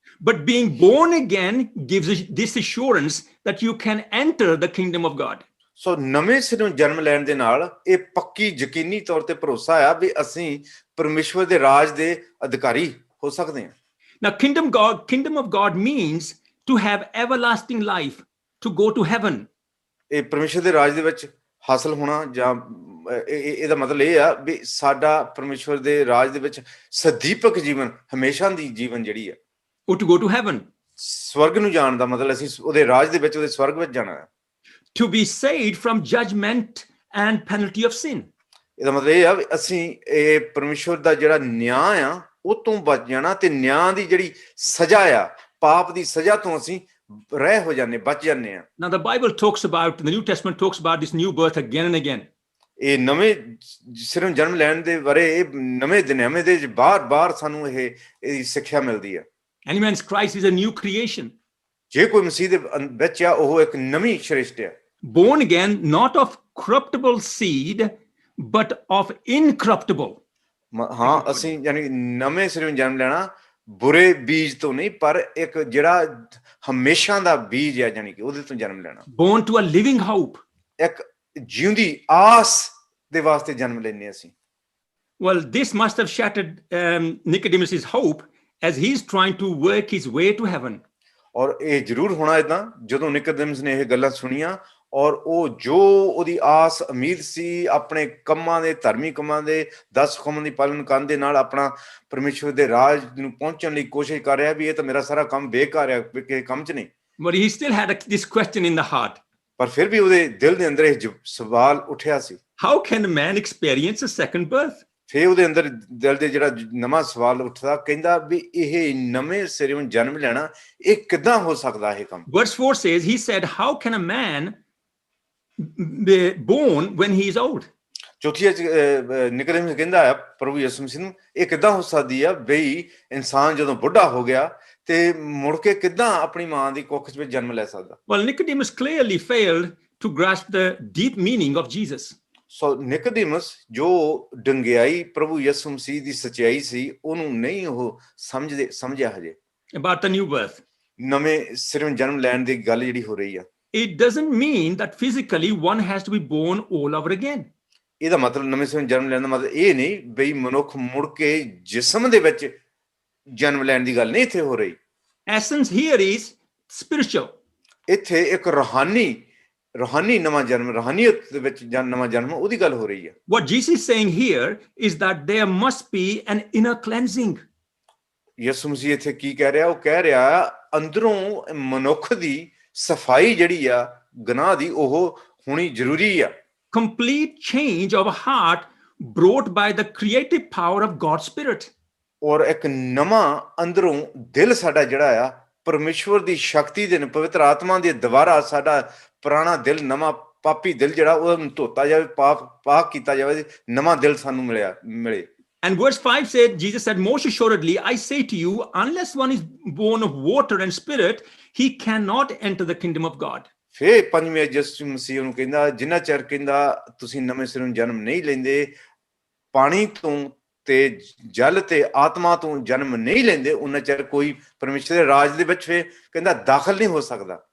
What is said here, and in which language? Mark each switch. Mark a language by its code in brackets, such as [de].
[en] But being born again gives us this assurance that you can enter the kingdom of God. [pa] ਸੋ ਨਵੇਂ ਸਿਰੋਂ ਜਨਮ ਲੈਣ ਦੇ ਨਾਲ ਇਹ ਪੱਕੀ ਯਕੀਨੀ ਤੌਰ ਤੇ ਭਰੋਸਾ ਆ ਵੀ ਅਸੀਂ ਪਰਮੇਸ਼ਵਰ ਦੇ ਰਾਜ ਦੇ ਅਧਿਕਾਰੀ ਹੋ ਸਕਦੇ ਹਾਂ [en] Now kingdom of God means to have everlasting life, to go to heaven. [pa] ਇਹ ਪਰਮੇਸ਼ਵਰ ਦੇ ਰਾਜ ਦੇ ਵਿੱਚ ਹਾਸਲ ਹੋਣਾ ਜਾਂ ਇਹਦਾ ਮਤਲਬ ਇਹ ਆ ਵੀ ਸਾਡਾ ਪਰਮੇਸ਼ਵਰ ਦੇ ਰਾਜ ਦੇ ਵਿੱਚ ਸਦੀਪਕ ਜੀਵਨ ਹਮੇਸ਼ਾ ਦੀ ਜੀਵਨ ਜਿਹੜੀ ਆ [en] Or to go to heaven. [pa] ਸਵਰਗ ਨੂੰ ਜਾਣ ਦਾ ਮਤਲਬ ਅਸੀਂ ਉਹਦੇ ਰਾਜ ਦੇ ਵਿੱਚ ਉਹਦੇ ਸਵਰਗ ਵਿੱਚ ਜਾਣਾ ਹੈ [en] To be saved from judgment and penalty of sin. [pa] ਇਹਦਾ ਮਤਲਬ ਇਹ ਆ ਵੀ ਅਸੀਂ ਇਹ ਪਰਮੇਸ਼ਵਰ ਦਾ ਜਿਹੜਾ ਨਿਆਂ ਆ ਉਹ ਤੋਂ ਬਚ ਜਾਣਾ ਤੇ ਨਿਆਂ ਦੀ ਜਿਹੜੀ ਸਜ਼ਾ ਆ ਪਾਪ ਦੀ ਸਜ਼ਾ ਤੋਂ ਅਸੀਂ ਰਹਿ ਹੋ ਜਾਂਦੇ ਬਚ ਜਾਂਦੇ ਆ [en] Now the Bible talks about, the New Testament talks about this new birth again and again. [pa] ਇਹ ਨਵੇਂ ਸਿਰੋਂ ਜਨਮ ਲੈਣ ਦੇ ਬਾਰੇ ਇਹ ਨਵੇਂ ਦੁਨੀਆਵੇਂ ਦੇ ਬਾਰ-ਬਾਰ ਸਾਨੂੰ ਇਹਦੀ ਸਿੱਖਿਆ ਮਿਲਦੀ ਹੈ [en] Any man in Christ is a new creation. [pa] ਜੇ ਕੋਈ ਮਸੀਹ ਦੇ ਵਿੱਚ ਆ ਉਹ ਇੱਕ ਨਵੀਂ ਸ੍ਰਿਸ਼ਟ ਹੈ [en] Born again, not of corruptible seed, but of incorruptible. [pa] ਹਾਂ ਅਸੀਂ ਯਾਨੀ ਨਵੇਂ ਸਿਰੋਂ ਜਨਮ ਲੈਣਾ ਬੁਰੇ ਬੀਜ ਤੋਂ ਨਹੀਂ ਪਰ ਇੱਕ ਜਿਹੜਾ ਹਮੇਸ਼ਾ ਦਾ ਬੀਜ ਹੈ ਯਾਨੀ ਕਿ ਉਹਦੇ ਤੋਂ ਜਨਮ ਲੈਣਾ [en] Born to a living hope. [pa] ਇੱਕ ਜਿਉਂਦੀ ਆਸ ਦੇ ਵਾਸਤੇ ਜਨਮ ਲੈਣੇ ਅਸੀਂ [en] Well, this must have shattered Nicodemus's hope as he's trying to work his way to heaven. [pa] ਔਰ ਇਹ ਜ਼ਰੂਰ ਹੋਣਾ ਇਦਾਂ ਜਦੋਂ ਨਿਕੋਦੇਮਸ ਨੇ ਇਹ ਗੱਲਾਂ ਸੁਣੀਆਂ ਔਰ ਉਹ ਜੋ ਉਹਦੀ ਆਸ ਉਮੀਦ ਸੀ ਆਪਣੇ ਕੰਮਾਂ ਦੇ ਧਰਮੀ ਕੰਮਾਂ ਦੇ 10 ਹੁਕਮਾਂ ਦੀ ਪਾਲਣ ਕਰਨ ਦੇ ਨਾਲ ਆਪਣਾ ਪਰਮੇਸ਼ਵਰ ਦੇ ਰਾਜ ਨੂੰ ਪਹੁੰਚਣ ਲਈ ਕੋਸ਼ਿਸ਼ ਕਰ ਰਿਹਾ ਵੀ ਇਹ ਤਾਂ ਮੇਰਾ ਸਾਰਾ ਕੰਮ ਬੇਕਾਰ ਹੈ ਕਿਸੇ ਕੰਮ 'ਚ ਨਹੀਂ [en] But he still had this question in the heart. [pa] ਪਰ ਫਿਰ ਵੀ ਉਹਦੇ ਦਿਲ ਦੇ ਅੰਦਰ ਇਹ ਸਵਾਲ ਉੱਠਿਆ ਸੀ [en] How can a man experience a second birth? [pa] ਫੇ ਉਹਦੇ ਅੰਦਰ ਦਿਲ ਦੇ ਜਿਹੜਾ ਨਵਾਂ ਸਵਾਲ ਉੱਠਦਾ, ਕਹਿੰਦਾ ਵੀ ਇਹ ਨਵੇਂ ਸਿਰੋਂ ਜਨਮ ਲੈਣਾ ਇਹ ਕਿੱਦਾਂ ਹੋ ਸਕਦਾ ਇਹ ਕੰਮ? [en] Verse 4 says, he said, how can a man be born when he is old? [pa] ਚੌਥੀ ਨਿਕੋਦੇਮਸ ਕਹਿੰਦਾ ਆ ਪ੍ਰਭੂ ਯਿਸੂ ਮਸੀਹ ਨੂੰ, ਇਹ ਕਿੱਦਾਂ ਹੋ ਸਕਦੀ ਆ ਬਈ ਇਨਸਾਨ ਜਦੋਂ ਬੁੱਢਾ ਹੋ ਗਿਆ ਤੇ ਮੁੜ ਕੇ ਕਿੱਦਾਂ ਆਪਣੀ ਮਾਂ ਦੀ ਕੁੱਖ ਵਿੱਚ ਜਨਮ ਲੈ ਸਕਦਾ? [en] Well, Nicodemus clearly failed to grasp the deep meaning of Jesus. [pa] ਸੋ ਨਿਕੋਦੇਮਸ ਜੋ ਡੰਗਿਆਈ ਪ੍ਰਭੂ ਯਿਸੂ ਮਸੀਹ ਦੀ ਸੱਚਾਈ ਸੀ ਉਹਨੂੰ ਨਹੀਂ ਉਹ ਸਮਝਿਆ ਹਜੇ [en] About the new birth. [pa] ਨਵੇਂ ਸਿਰੋਂ ਜਨਮ ਲੈਣ ਦੀ ਗੱਲ ਜਿਹੜੀ ਹੋ ਰਹੀ ਆ। [en] It doesn't mean that physically one has to be born all over again. [pa] ਇਹਦਾ ਮਤਲਬ ਨਵੇਂ ਸਿਰੋਂ ਜਨਮ ਲੈਣ ਦਾ ਮਤਲਬ ਇਹ ਨਹੀਂ ਬਈ ਮਨੁੱਖ ਮੁੜ ਕੇ ਜਿਸਮ ਦੇ ਵਿੱਚ ਜਨਮ ਲੈਣ ਦੀ ਗੱਲ ਨਹੀਂ ਇੱਥੇ ਹੋ ਰਹੀ। [en] Essence here is spiritual. [pa] ਇੱਥੇ ਇੱਕ ਰੂਹਾਨੀ ਨਵਾਂ ਜਨਮ, ਰੂਹਾਨੀਅਤ ਦੇ ਵਿੱਚ ਨਵਾਂ ਜਨਮ ਉਹਦੀ ਗੱਲ ਹੋ ਰਹੀ ਹੈ। [en] What Jesus is saying here is that there must be an inner cleansing. [pa] ਯਿਸੂ ਮਸੀਹ ਇੱਥੇ ਕੀ ਕਹਿ ਰਿਹਾ? ਉਹ ਕਹਿ ਰਿਹਾ ਅੰਦਰੋਂ ਮਨੁੱਖ ਦੀ ਸਫਾਈ ਜਿਹੜੀ ਆ ਗੁਨਾਹ ਦੀ ਉਹ ਹੋਣੀ ਜ਼ਰੂਰੀ ਆ। [en] Complete change of heart brought by the creative power of God's Spirit. [pa] ਔਰ ਇੱਕ ਨਵਾਂ ਅੰਦਰੋਂ ਦਿਲ ਸਾਡਾ ਜਿਹੜਾ ਆ ਪਰਮੇਸ਼ਵਰ ਦੀ ਸ਼ਕਤੀ ਦੇ ਪਵਿੱਤਰ ਆਤਮਾ ਦੇ ਦੁਆਰਾ ਸਾਡਾ ਪੁਰਾਣਾ ਦਿਲ, ਨਵਾਂ ਪਾਪੀ ਦਿਲ ਜਿਹੜਾ ਉਹਨੂੰ ਧੋਤਾ ਜਾਵੇ, ਪਾਕ ਕੀਤਾ ਜਾਵੇ, ਨਵਾਂ ਦਿਲ ਸਾਨੂੰ ਮਿਲੇ। [en] And verse 5 said, Jesus said, most assuredly, I say to you, unless one is born of water and spirit, he cannot enter the kingdom of God. [pa] ਫੇ ਪੰਜਵੇਂ ਯਿਸੂ ਮਸੀਹ ਨੂੰ ਕਹਿੰਦਾ, ਜਿੰਨਾ ਚਿਰ ਕਹਿੰਦਾ ਤੁਸੀਂ ਨਵੇਂ ਸਿਰੋਂ ਜਨਮ ਨਹੀਂ ਲੈਂਦੇ, ਪਾਣੀ ਤੋਂ ਤੇ ਜਲ ਤੇ ਆਤਮਾ ਤੋਂ ਜਨਮ ਨਹੀਂ ਲੈਂਦੇ, ਉਹਨਾਂ ਚਿਰ ਕੋਈ ਪਰਮੇਸ਼ਰ ਦੇ ਰਾਜ ਦੇ ਵਿੱਚ ਫੇ ਕਹਿੰਦਾ ਦਾਖਲ ਨਹੀਂ ਹੋ ਸਕਦਾ।